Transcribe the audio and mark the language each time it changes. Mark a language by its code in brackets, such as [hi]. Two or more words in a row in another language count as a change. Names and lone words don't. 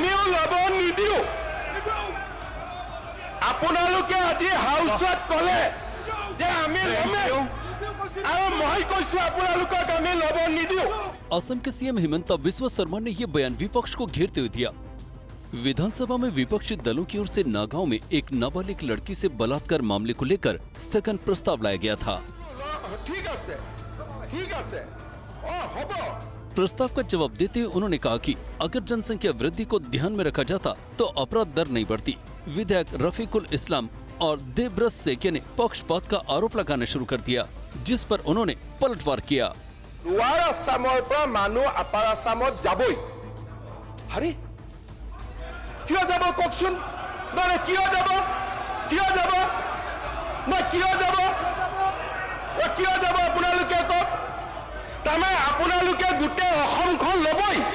[as] লব নিদিও আপোনালোকে আজি হাউচত কলে যে আমি লমে আৰু মই কৈছো আপোনালোকক আমি লব নিদিও। [hi] असम के सीएम हिमंता बिस्वा शर्मा ने ये बयान विपक्ष को घेरते हुए दिया। विधानसभा में विपक्षी दलों की ओर से नागांव में एक नाबालिग लड़की से बलात्कार मामले को लेकर स्थगन प्रस्ताव लाया गया था। [as] ঠিক আছে হ'ব। [hi] प्रस्ताव का जवाब देते हुए उन्होंने कहा कि अगर जनसंख्या वृद्धि को ध्यान में रखा जाता तो अपराध दर नहीं बढ़ती। विधायक रफीकुल इस्लाम और देवव्रत सेकिया ने पक्षपात का आरोप लगाना शुरू कर दिया, जिस पर उन्होंने पलटवार किया। [as] লোৱাৰ আসামৰ পৰা মানুহ আপাৰ আসামত যাবই। আরে কিয় যাব কওকচোন? মানে কিয় যাব আপোনালোকে কওক। তাৰমানে আপোনালোকে গোটেই অসমখন ল'বই।